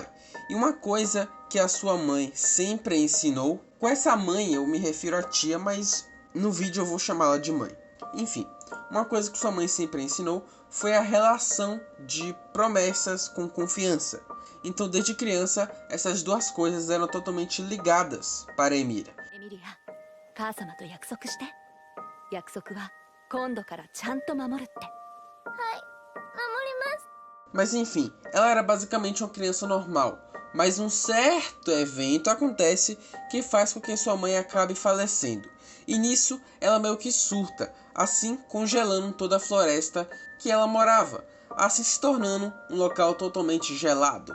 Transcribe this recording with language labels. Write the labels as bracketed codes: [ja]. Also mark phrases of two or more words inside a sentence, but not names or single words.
[pt] E uma coisa que a sua mãe sempre ensinou, com essa mãe eu me refiro à tia, mas no vídeo eu vou chamá-la de mãe. Enfim, uma coisa que sua mãe sempre ensinou foi a relação de promessas com confiança. Então, desde criança, essas duas coisas eram totalmente ligadas para Emília. Emília, [ja] 母様と約束して。約束は今度からちゃんと守るって。 [pt] Mas enfim, ela era basicamente uma criança normal. Mas um certo evento acontece que faz com que sua mãe acabe falecendo. E nisso, ela meio que surta, assim congelando toda a floresta que ela morava, assim se tornando um local totalmente gelado.